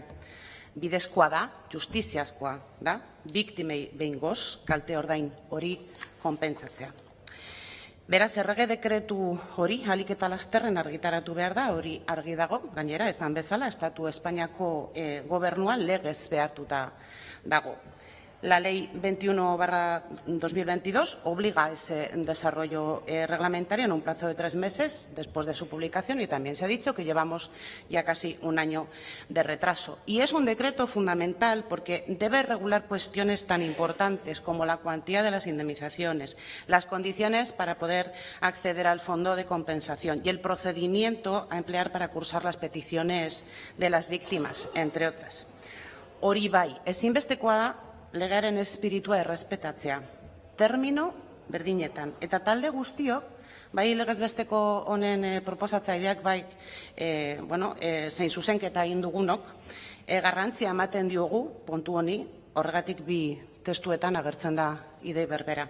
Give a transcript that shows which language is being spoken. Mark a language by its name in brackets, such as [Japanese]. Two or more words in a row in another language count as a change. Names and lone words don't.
[Basque] Bidezkoa da, justiziazkoa da, biktimei behingoz, kalte ordain hori konpentsatzea. Beraz, errege dekretu hori, ahalik eta lasterren argitaratu behar da, hori argi dago, gainera, esan bezala, Estatu Espainiako gobernuan legez behartuta dago. [Spanish] La Ley 21/2022 obliga a ese desarrollo reglamentario en un plazo de 3 meses después de su publicación, y también se ha dicho que llevamos ya casi un año de retraso. Y es un decreto fundamental porque debe regular cuestiones tan importantes como la cuantía de las indemnizaciones, las condiciones para poder acceder al fondo de compensación y el procedimiento a emplear para cursar las peticiones de las víctimas, entre otras. [Basque] Hori bai, ezinbestekoa da legearen espiritua errespetatzea, termino berdinetan. Eta talde guztiok, bai legezbesteko honen proposatzaileak, bai zein zuzenketa egin dugunok, garrantzia ematen diogu puntu honi, horregatik 2 testuetan agertzen da idei berbera.